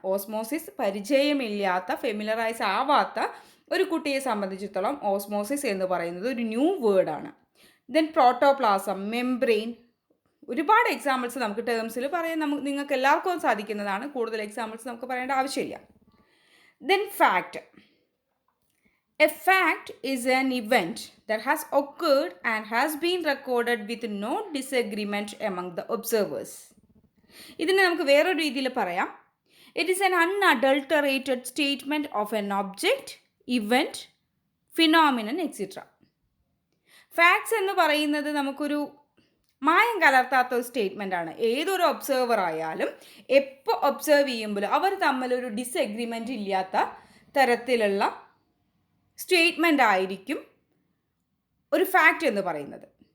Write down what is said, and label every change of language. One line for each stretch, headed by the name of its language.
Malayalam: Osmosis പരിചയമില്ലാത്ത, familiarise ആവാത്ത ഒരു കുട്ടിയെ സംബന്ധിച്ചിടത്തോളം ഓസ്മോസിസ് എന്ന് പറയുന്നത് ഒരു ന്യൂ വേർഡാണ്. ദെൻ പ്രോട്ടോപ്ലാസം, മെംബ്രെയിൻ, ഒരുപാട് എക്സാമ്പിൾസ് നമുക്ക് ടേംസിൽ പറയാൻ നിങ്ങൾക്ക് എല്ലാവർക്കും സാധിക്കുന്നതാണ്. കൂടുതൽ എക്സാമ്പിൾസ് നമുക്ക് പറയേണ്ട ആവശ്യമില്ല. Then fact.
English: A fact is an event that has occurred and has been recorded with no disagreement among the observers.
Malayalam: ഇതിനെ നമുക്ക് വേറൊരു രീതിയിൽ പറയാം.
English: It is an unadulterated statement of an object, event, phenomenon, etc.
Malayalam: Facts എന്ന് പറയുന്നത് നമുക്കൊരു മായം കലർത്താത്ത ഒരു സ്റ്റേറ്റ്മെൻ്റ് ആണ്. ഏതൊരു ഒബ്സർവർ ആയാലും എപ്പോൾ ഒബ്സർവ് ചെയ്യുമ്പോഴും അവർ തമ്മിലൊരു ഡിസഗ്രിമെൻ്റ് ഇല്ലാത്ത തരത്തിലുള്ള സ്റ്റേറ്റ്മെൻ്റ് ആയിരിക്കും ഒരു ഫാക്റ്റ് എന്ന് പറയുന്നത്.